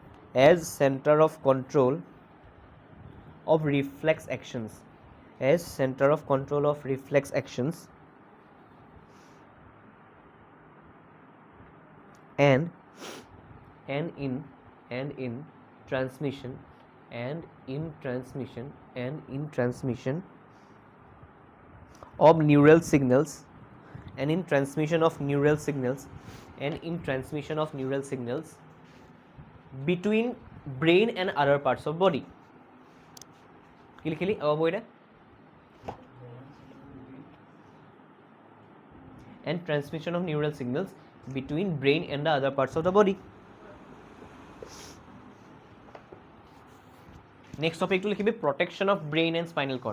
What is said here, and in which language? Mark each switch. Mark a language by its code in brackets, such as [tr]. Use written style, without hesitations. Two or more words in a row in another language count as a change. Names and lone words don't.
[en] of reflex actions, and in transmission of neural signals between brain and other parts of body. [as] কি লিখিলি [hi] अब बोल [en] and transmission of neural signals between brain and the other parts of the body. Next topic to লিখিবি protection of brain and spinal cord.